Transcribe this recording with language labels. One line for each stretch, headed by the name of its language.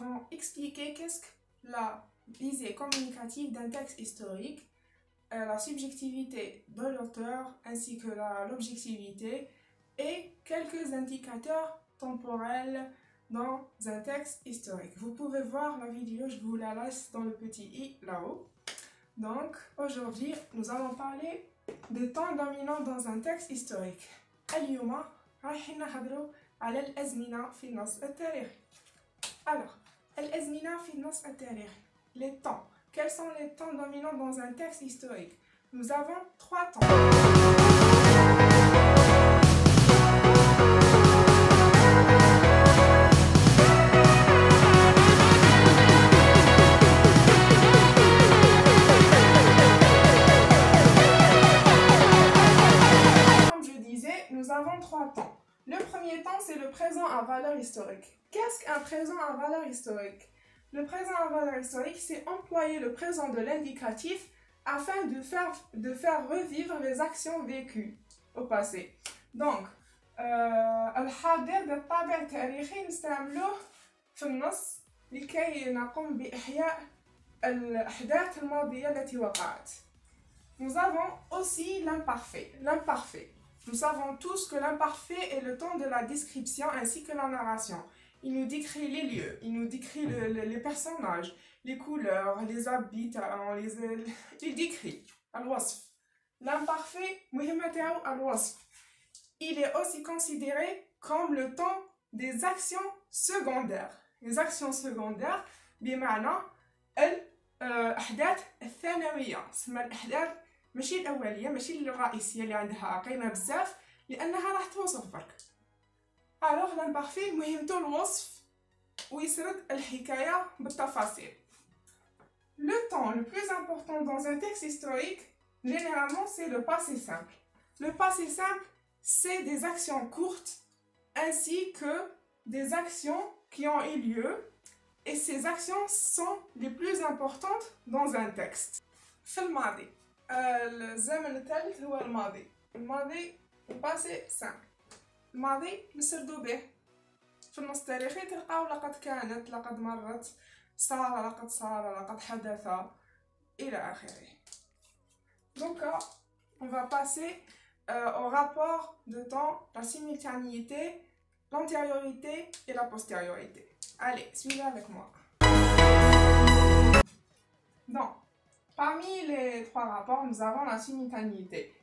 French: expliquer qu'est-ce que la visée communicative d'un texte historique, la subjectivité de l'auteur ainsi que l'objectivité et quelques indicateurs temporels dans un texte historique. Vous pouvez voir la vidéo, je vous la laisse dans le petit i là-haut. Donc aujourd'hui, nous allons parler des temps dominants dans un texte historique.
Arabic: اليوم راح نهضروا على الأزمنة في النص التاريخي. Alors, الأزمنة في النص التاريخي.
French: Les temps. Quels sont les temps dominants dans un texte historique? Nous avons 3 temps. Nous avons 3 temps. Le premier temps, c'est le présent à valeur historique. Qu'est-ce qu'un présent à valeur historique? Le présent à valeur historique, c'est employer le présent de l'indicatif afin de faire revivre les actions vécues au passé.
Arabic: Donc, الحاضر بالطابع التاريخي نستعملوه في النص لكي نقوم بإحياء الأحداث الماضية التي وقعت.
French: Nous avons aussi l'imparfait. Nous savons tous que l'imparfait est le temps de la description ainsi que la narration. Il nous décrit les lieux, il nous décrit les personnages, les couleurs, les habitants, il décrit. L'imparfait, il est aussi considéré comme le temps des actions secondaires. Les actions secondaires,
Arabic: بمعنى الأحداث الثانوية. الأحداث ماشي الأولية، ماشي الرئيسية اللي عندها قيمة بزاف لأنها راح توصف برك.
French: Alors l'imparfait
Arabic: مهمته الوصف ويسرد الحكاية بالتفاصيل.
French: Le temps le plus important dans un texte historique, généralement, c'est le passé simple. Le passé simple, c'est des actions courtes ainsi que des actions qui ont eu lieu et ces actions sont les plus importantes dans un texte.
Arabic: في الماضي الزمن الثالث هو الماضي. الماضي الباسي سامبل. الماضي نسردو به في النص التاريخي تلقاو لقد كانت، لقد مرت، صار، لقد صار، لقد حدث إلى آخره.
French: Donc on va passer au rapport de temps, la simultanéité, l'antériorité et la postériorité. Allez, suivez avec moi. Donc, parmi les 3 rapports, nous avons la simultanéité.